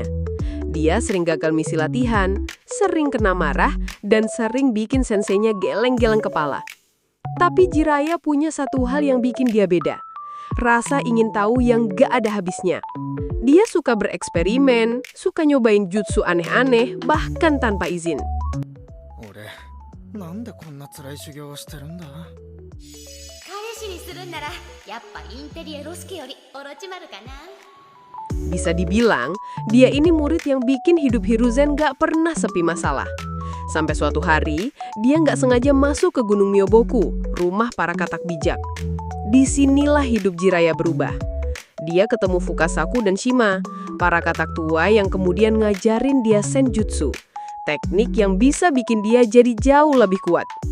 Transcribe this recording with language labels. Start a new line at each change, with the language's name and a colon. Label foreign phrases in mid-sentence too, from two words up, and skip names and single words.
Indonesian: Dia sering gagal misi latihan, sering kena marah, dan sering bikin senseinya geleng-geleng kepala. Tapi Jiraiya punya satu hal yang bikin dia beda. Rasa ingin tahu yang gak ada habisnya. Dia suka bereksperimen, suka nyobain jutsu aneh-aneh, bahkan tanpa izin.
Japanese: 俺なんでこんな辛い修行をしてるんだ。彼氏にするんならやっぱインテリエロスケよりオロチマルかな。
Indonesian: Bisa dibilang, dia ini murid yang bikin hidup Hiruzen gak pernah sepi masalah. Sampai suatu hari, dia gak sengaja masuk ke Gunung Myoboku, rumah para katak bijak. Disinilah hidup Jiraiya berubah. Dia ketemu Fukasaku dan Shima, para katak tua yang kemudian ngajarin dia Senjutsu, teknik yang bisa bikin dia jadi jauh lebih kuat.